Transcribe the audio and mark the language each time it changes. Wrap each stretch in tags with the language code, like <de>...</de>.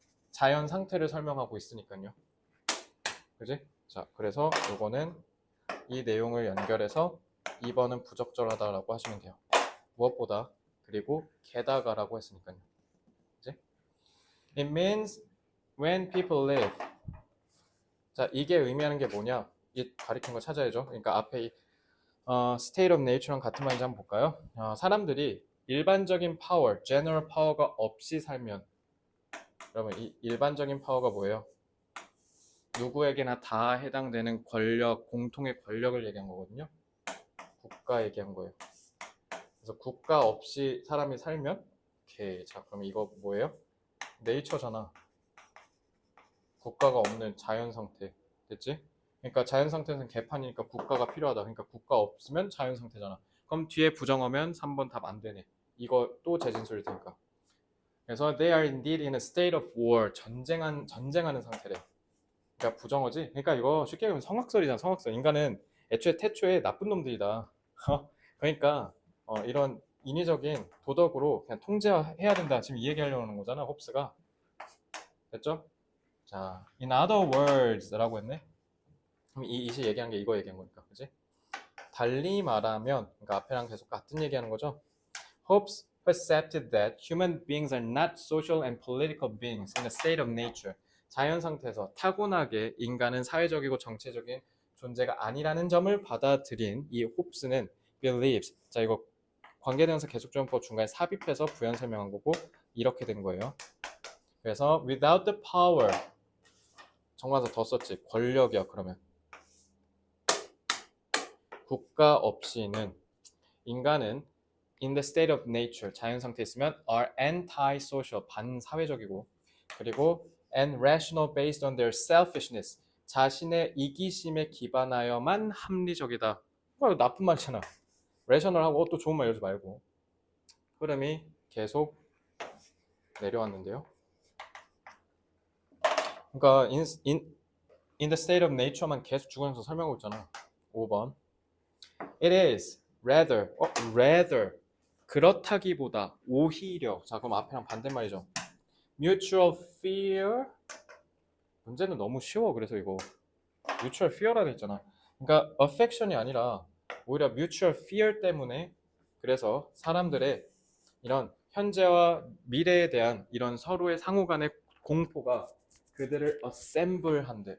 <ko>자연 상태를 설명하고 있으니까요. 그지? 자, 그래서 요거는 이 내용을 연결해서 2번은 부적절하다라고 하시면 돼요. 무엇보다, 그리고 게다가라고 했으니까요. 그지?</ko> <en>It means when people live.</en> <ko>자, 이게 의미하는 게 뭐냐? 이 가리킨 거 찾아야죠. 그러니까 앞에 이 state of nature랑 같은 말인지 한번 볼까요? 사람들이 일반적인 파워, general 파워가 없이 살면, 여러분 이 일반적인 파워가 뭐예요? 누구에게나 다 해당되는 권력, 공통의 권력을 얘기한 거거든요. 국가 얘기한 거예요. 그래서 국가 없이 사람이 살면, 오케이. 자, 그럼 이거 뭐예요? 네이처잖아. 국가가 없는 자연 상태. 됐지? 그러니까 자연 상태는 개판이니까 국가가 필요하다. 그러니까 국가 없으면 자연 상태잖아. 그럼 뒤에 부정하면 3번 답 안 되네. 이거 또 재진술일 테니까. 그래서</ko> <en>they are indeed in a state of war.</en> <ko>전쟁하는 상태래. 그러니까 부정어지. 그러니까 이거 쉽게 보면 성악설이잖아. 성악설. 인간은 애초에 태초에 나쁜 놈들이다. 그러니까 이런 인위적인 도덕으로 그냥 통제해야 된다. 지금 이 얘기하려고 하는 거잖아. 홉스가. 됐죠? 자, in other words라고 했네. 그럼 이시 얘기한 게 이거 얘기한 거니까, 그지? 달리 말하면, 그러니까 앞에랑 계속 같은 얘기하는 거죠.</ko> <en>Hobbes accepted that human beings are not social and political beings in a state of nature.</en> <ko>자연 상태에서 타고나게 인간은 사회적이고 정체적인 존재가 아니라는 점을 받아들인 이 홉스는 believes. 자, 이거 관계대명사 계속조용법 중간에 삽입해서 부연 설명한 거고 이렇게 된 거예요. 그래서</ko> <en>without the power,</en> <ko>정관사 더 썼지. 권력이야. 그러면 국가 없이는 인간은</ko> <en>in the state of nature,</en> <ko>자연 상태에 있으면</ko> <en>are anti-social,</en> <ko>반사회적이고, 그리고</ko> <en>and rational based on their selfishness,</en> <ko>자신의 이기심에 기반하여만 합리적이다. 이거 나쁜 말이잖아. rational하고 또 좋은 말 이러지 말고. 흐름이 계속 내려왔는데요. 그러니까 in the state of nature만 계속 주관해서 설명하고 있잖아. 5번.</ko> <en>It is rather</en> <ko>그렇다기보다 오히려. 자, 그럼 앞에랑 반대말이죠. mutual fear. 문제는 너무 쉬워. 그래서 이거 mutual fear라고 했잖아. 그러니까 affection이 아니라 오히려 mutual fear 때문에, 그래서 사람들의 이런 현재와 미래에 대한 이런 서로의 상호 간의 공포가 그들을 assemble 한대.</ko>